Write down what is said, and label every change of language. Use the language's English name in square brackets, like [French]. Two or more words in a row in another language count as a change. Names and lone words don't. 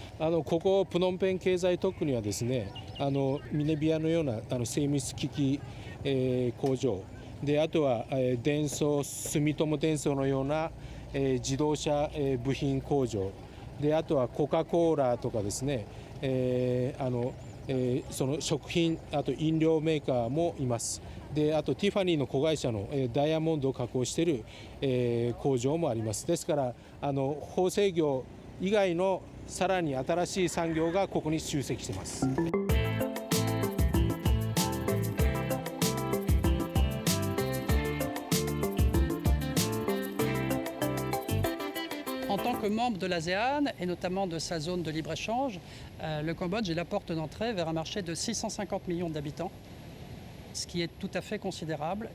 [Japanese] ここプノンペン経済特区にはですねミネビアのような精密機器工場であとは住友電装のような自動車部品工場であとはコカ・コーラとかですねその食品あと飲料メーカーもいます。であとティファニーの子会社のダイヤモンドを加工している工場もあります。ですから縫製業以外のさらに新しい産業がここに集積しています。 [French] En tant que membre de l'ASEAN et notamment de sa zone de libre-échange, le Cambodge est la porte d'entrée vers un marché de 650 millions d'habitants, ce qui est tout à fait considérable.